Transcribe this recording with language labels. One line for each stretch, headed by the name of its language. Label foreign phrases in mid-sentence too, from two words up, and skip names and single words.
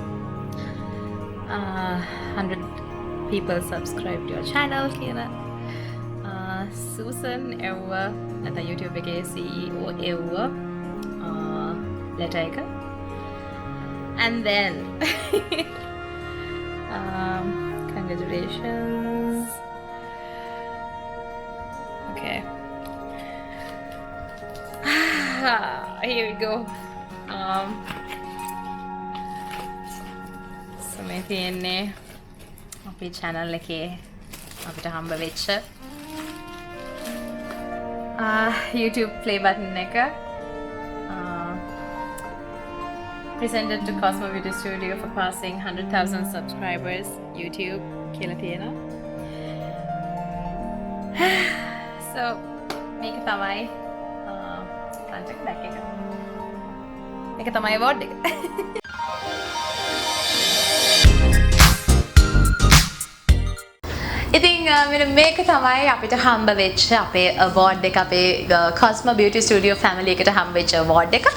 English: 100 people subscribe to your channel
Sinhala: කියලා Susan එව්වා නැත්නම් YouTube එකේ CEO එව්වා letter එක
English: and then congratulations. Okay. Here we go.
Sinhala: So මේ තියෙන්නේ අපේ channel එකේ අපිට හම්බ වෙච්ච YouTube
English: play button
Sinhala: එක
English: presented to Cosmo Video Studio for passing 100,000 subscribers
Sinhala: YouTube කියලා තියෙනවා. So මේක තමයි
English: contact back
Sinhala: එක. මේක තමයි award එක. ඉතින් මෙන්න මේක තමයි අපිට හම්බ වෙච්ච අපේ award එක අපේ Cosmo Beauty Studio family එකට හම්බ වෙච්ච award එක.